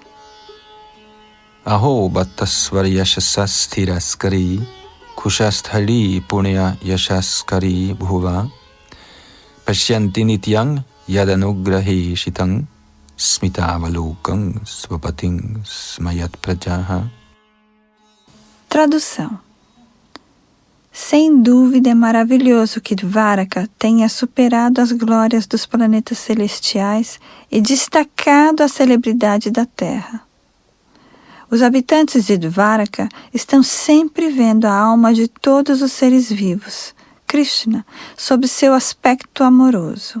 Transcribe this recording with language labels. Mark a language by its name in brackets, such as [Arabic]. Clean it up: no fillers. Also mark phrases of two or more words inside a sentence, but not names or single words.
[Sanskrit] अहो बतस्वर् यशसस्तिरस्करी, कुशस्थली पुण्य यशस्करी भुवः, पश्यन्ति नित्यं यदनुग्रहेषितं, स्मितावलोकं स्वपतिं स्मयत् प्रजाः. [Portuguese] Tradução. Sem dúvida é maravilhoso que Dvaraka tenha superado as glórias dos planetas celestiais e destacado a celebridade da Terra. Os habitantes de Dvaraka estão sempre vendo a alma de todos os seres vivos, Krishna, sob seu aspecto amoroso.